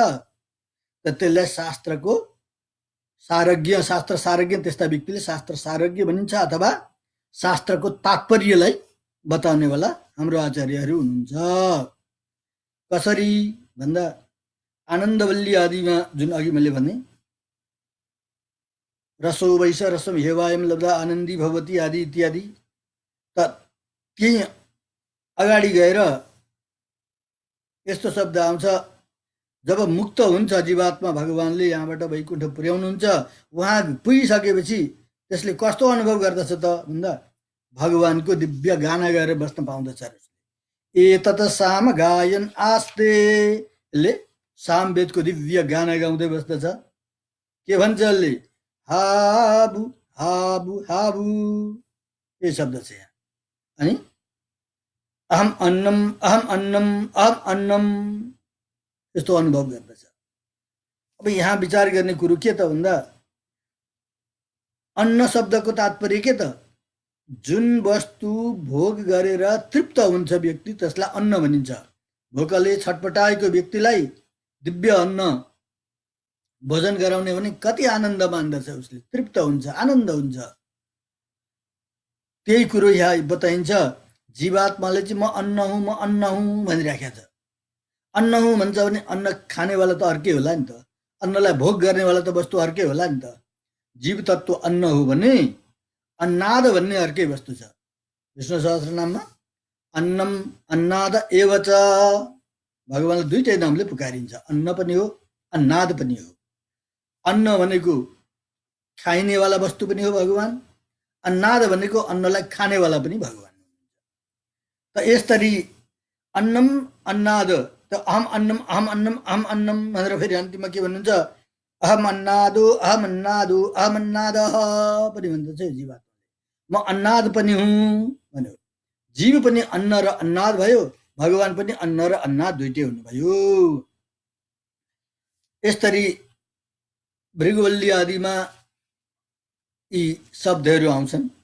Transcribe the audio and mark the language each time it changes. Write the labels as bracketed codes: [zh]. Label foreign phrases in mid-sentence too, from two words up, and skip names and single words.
[ne] त्यसलाई शास्त्रको सारज्ञ, शास्त्र सारज्ञ, त्यस्ता व्यक्तिले शास्त्र सारज्ञ भनिन्छ अथवा शास्त्रको तात्पर्यलाई बताउनेवाला हाम्रो आचार्यहरू हुनुहुन्छ। कसरी भन्दा आनन्दवल्ली आदिमा जुन अघि मैले भने [sa] रसो वैश रसम हेवायम लब्धा आनन्दी भवती [ne] आदि इत्यादि, त त्यही अगाडि गएर यस्तो शब्द आउँछ, जब मुक्त हुन्छ जीवात्मा, भगवानले यहाँबाट वैकुण्ठ पुर्याउनुहुन्छ, उहाँ पुगिसकेपछि त्यसले कस्तो अनुभव गर्दछ त भन्दा भगवानको दिव्य गाना गाएर बस्न पाउँदछ। [sa] एतत साम गायन आस्ते, [ne] ले सामवेदको दिव्य गाना गाउँदै बस्दछ। के भन्छ यसले? [sa] हाबु हाबु हाबु, [ne] यही शब्द छ यहाँ। [sa] अनि अहम अन्नम अहम अन्नम अहम अन्नम, [ne] यस्तो अनुभव गर्दछ। अब यहाँ विचार गर्ने कुरो के त भन्दा अन्न शब्दको तात्पर्य के त? जुन वस्तु भोग गरेर तृप्त हुन्छ व्यक्ति त्यसलाई अन्न भनिन्छ। भोकले छटपटाएको व्यक्तिलाई दिव्य अन्न भोजन गराउने भने कति आनन्द मान्दछ, उसले तृप्त हुन्छ, आनन्द हुन्छ। त्यही कुरो यहाँ बताइन्छ। जीवात्माले चाहिँ म अन्न हुँ, म अन्न हुँ भनिराखेको छ। अन्न हुँ भन्छ भने अन्न खानेवाला त अर्कै होला नि त, अन्नलाई भोग गर्नेवाला त वस्तु अर्कै होला नि त। जीव तत्व अन्न हो भने अन्नाद भन्ने अर्कै वस्तु छ। विष्णु सहस्रनाममा [sa] अन्नम अन्नाद एव च, [ne] भगवानले दुईटै नामले पुकारिन्छ, अन्न पनि हो अन्नाद पनि हो। अन्न भनेको खाइनेवाला वस्तु पनि हो भगवान, अन्नाद भनेको अन्नलाई खानेवाला पनि भगवान। त यसरी [sa] अन्नम अन्नाद, [ne] त [sa] अहम अन्नम अहम अन्नम [ne] अहम अन्नम भनेर फेरि अन्तिममा के भन्नुहुन्छ? [sa] अहम अन्नादो अहम अन्नादो अहम अन्नाद [ne] पनि भन्दछ जीवात्माले। म अन्नाद पनि हुँ भन्यो। जीव पनि अन्न र अन्नाद भयो, भगवान पनि अन्न र अन्नाद दुईटै हुनुभयो। यसरी भृगुवल्ली आदिमा यी शब्दहरू आउँछन्।